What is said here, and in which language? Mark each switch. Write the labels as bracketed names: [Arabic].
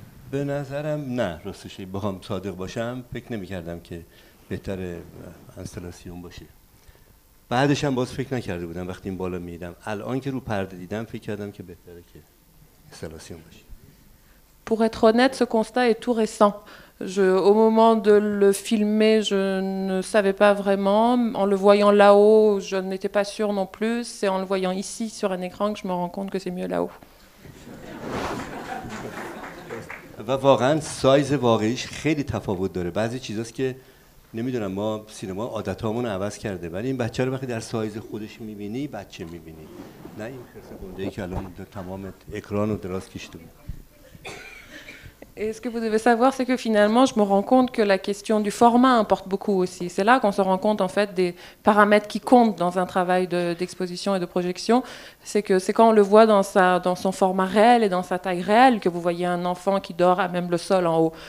[Persian] به نظرم نه، راستش بخوام صادق باشم فکر نمی‌کردم که بهتره اینستالاسیون باشه. بعدش هم باز فکر نکرده بودم وقتی این بالا میدم. الان که رو پرده دیدم فکر کردم که بهتره که اینستالاسیون باشه. [French] Pour être honnête, ce constat est tout récent. Au moment de le filmer, je ne savais pas vraiment. En le voyant là-haut, je n'étais pas sûre non plus. C'est en le voyant ici sur un écran que je me rends compte que c'est mieux là-haut. [Persian] و واقعا سایز واقعیش خیلی تفاوت داره. بعضی چیزاست که نمیدونم ما سینما عادتامون عوض کرده ولی این بچه رو وقتی در سایز خودش میبینی بچه میبینی نه این خرس گنده‌ای که الان تمام اکران رو دراز کشیده بود. [French] Et ce que vous devez savoir, c'est que finalement, je me rends compte que la question du format importe beaucoup aussi. C'est là qu'on se rend compte en fait des paramètres qui comptent dans un travail d'exposition et de projection. C'est que c'est quand on le voit dans son format réel et dans sa taille réelle que vous voyez un enfant qui dort à même le sol en haut.